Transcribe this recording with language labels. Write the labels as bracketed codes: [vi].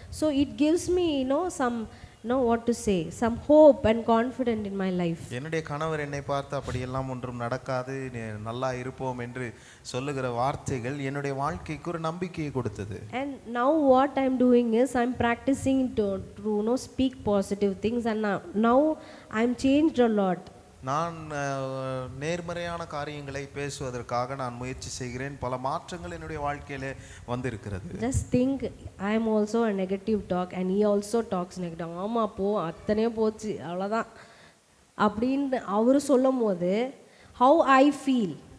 [en] So it gives me some what to say, some hope and confidence in my life. [ta] என்னுடைய கணவர் என்னை பார்த்து அப்படியெல்லாம் ஒன்றும் நடக்காது, நல்லா இருப்போம் என்று சொல்லுகிற வார்த்தைகள் என்னுடைய வாழ்க்கைக்கு ஒரு நம்பிக்கையை கொடுத்தது. [en] And now what I'm doing is I'm practicing to speak positive things, and now I'm changed a lot. [ta] நான் நேர்மறையான காரியங்களை பேசுவதற்காக நான் முயற்சி செய்கிறேன். பல மாற்றங்கள் என்னுடைய வாழ்க்கையிலே வந்திருக்கிறது. [en] Just think, I am also a negative talk and he also talks negative. [ta] ஆமா போ அத்தனையே போச்சு அவ்வளோதான் அப்படின்னு அவரு சொல்லும் போது [en] how I feel.